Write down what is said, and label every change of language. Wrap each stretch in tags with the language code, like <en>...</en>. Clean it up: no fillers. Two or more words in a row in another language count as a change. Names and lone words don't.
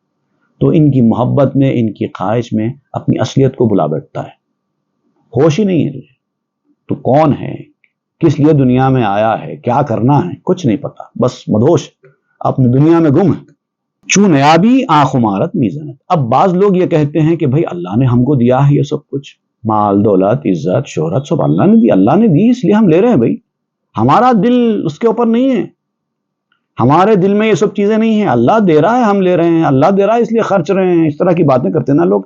<ur>تو ان کی محبت میں، ان کی خواہش میں اپنی اصلیت کو بلا بیٹھتا ہے، ہوش ہی نہیں ہے تجھے، تو کون ہے، کس لیے دنیا میں آیا ہے، کیا کرنا ہے، کچھ نہیں پتا، بس مدہوش اپنی دنیا میں گم ہے۔</ur> <fa>چون نیابی آں خمارت میزنت۔</fa> <ur>اب بعض لوگ یہ کہتے ہیں کہ بھائی اللہ نے ہم کو دیا ہے یہ سب کچھ، مال، دولت، عزت، شہرت، سب اللہ نے دی، اللہ نے دی اس لیے ہم لے رہے ہیں۔ بھائی ہمارا دل اس کے اوپر نہیں ہے، ہمارے دل میں یہ سب چیزیں نہیں ہیں، اللہ دے رہا ہے ہم لے رہے ہیں، اللہ دے رہا ہے اس لیے خرچ رہے ہیں، اس طرح کی باتیں کرتے ہیں نا لوگ۔</ur>